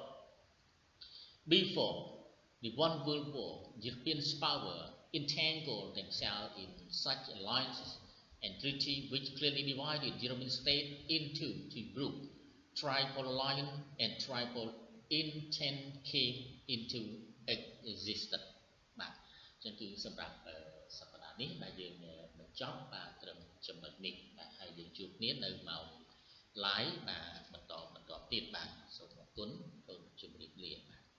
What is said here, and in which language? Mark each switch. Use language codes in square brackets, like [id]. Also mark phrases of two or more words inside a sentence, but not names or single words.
[en] Before the One World War, European powers entangled themselves in such alliances and treaties which clearly divided European states into two groups. Triple Alliance and Triple Entente came into existence. [km] បាទអញ្ចឹងគឺសម្រាប់សប្តាហ៍នេះដែលយើងបញ្ចប់បាទត្រឹមចំណុចនេះបាទហើយយើងជួបគ្នានៅម៉ោង live បាទបន្តទៀតបាទសូមអរគុណសូមជម្រាបលា